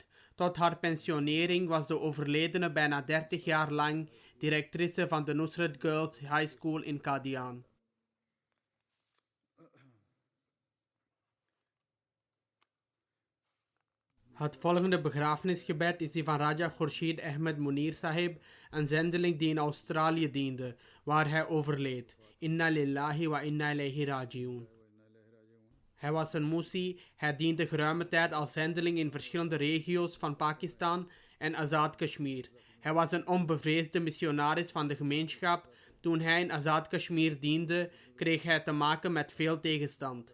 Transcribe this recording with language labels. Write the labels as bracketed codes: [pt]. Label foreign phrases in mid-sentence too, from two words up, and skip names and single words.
[nl] Tot haar pensionering was de overledene bijna 30 jaar lang directrice van de Nusrat Girls High School in Qadian. Het volgende begrafenisgebed is die van Raja Khurshid Ahmed Munir Sahib, een zendeling die in Australië diende, waar hij overleed. [ar] إنا لله وإنا إليه راجعون. [nl] Hij was een Musi, hij diende geruime tijd als zendeling in verschillende regio's van Pakistan en Azad Kashmir. Hij was een onbevreesde missionaris van de gemeenschap. Toen hij in Azad Kashmir diende, kreeg hij te maken met veel tegenstand.